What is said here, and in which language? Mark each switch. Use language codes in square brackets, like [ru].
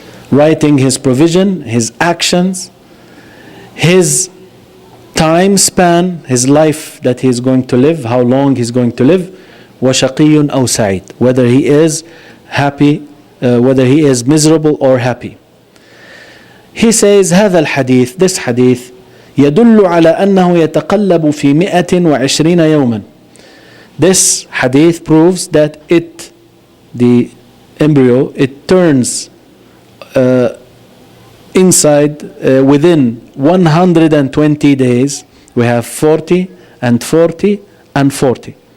[en] Writing his provision, his actions, his time span, his life that he is going to live, how long he is going to live, [ar] وَشَقِيٌّ أَوْ سَعِيدٌ, [en] whether he is happy, whether he is miserable or happy. He says [ar] هذا الحديث, [en] this hadith, [ar] يدل على أنه يتقلب في 120 يوما. [en] This hadith proves that the embryo, it turns inside within 120 days. We have 40 and 40 and 40.